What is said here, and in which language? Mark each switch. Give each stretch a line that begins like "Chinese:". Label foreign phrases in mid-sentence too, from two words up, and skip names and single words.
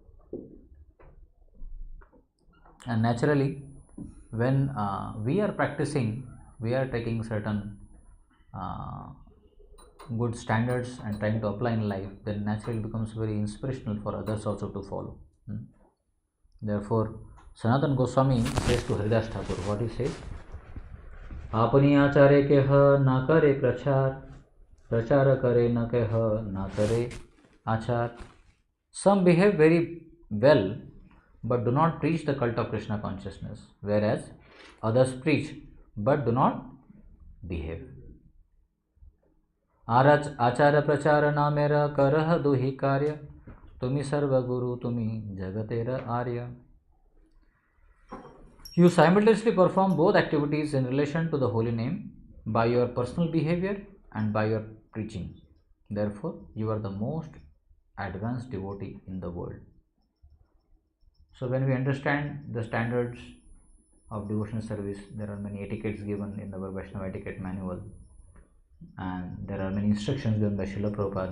English: And naturally, when we are practicing, we are taking certain good standards and trying to apply in life, then naturally becomes very inspirational for others also to follow. Therefore, Sanatana Goswami says to Haridas Thakur, what he says?
Bangla: আপনি আচার্য কেহ না করে প্রচার, প্রচার করে না কেহ না করে আচার.
English: Some behave very well, but do not preach the cult of Krishna consciousness, whereas others preach but do not behave.
Bangla: আচার্য প্রচার নামের করহ দুহি কার্য, তুমি সর্ব গুরু তুমি জগতের আর্য.
English: You simultaneously perform both activities in relation to the holy name by your personal behavior and by your preaching. Therefore, you are the most advanced devotee in the world. So when we understand the standards of devotional service, there are many etiquettes given in our Vaishnava etiquette manual, and there are many instructions given by Srila Prabhupada.